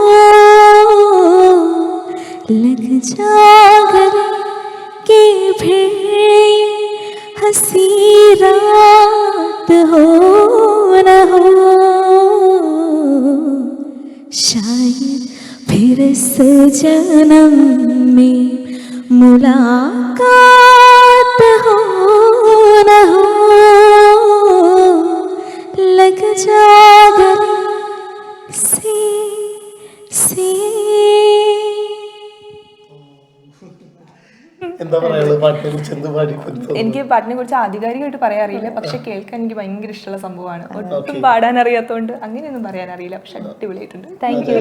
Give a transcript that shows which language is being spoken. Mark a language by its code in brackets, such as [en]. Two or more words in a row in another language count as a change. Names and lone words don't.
[hi] लग जा गले के फिर हंसी रात हो न हो, शायद फिर इस जन्म में मुलाकात हो न हो, लग जा गले से [ml] എന്താ പറയാ പാട്ടിനെ കുറിച്ച്? എന്ത് പാടി? എനിക്ക് പാട്ടിനെ കുറിച്ച് ആധികാരികമായിട്ട് പറയാൻ അറിയില്ല, പക്ഷെ കേൾക്കാൻ എനിക്ക് ഭയങ്കര ഇഷ്ടമുള്ള സംഭവമാണ്. ഒട്ടും പാടാൻ അറിയാത്തതുകൊണ്ട് അങ്ങനെയൊന്നും പറയാൻ അറിയില്ല, പക്ഷെ അടിപൊളിയായിട്ടുണ്ട്. [en] Thank you.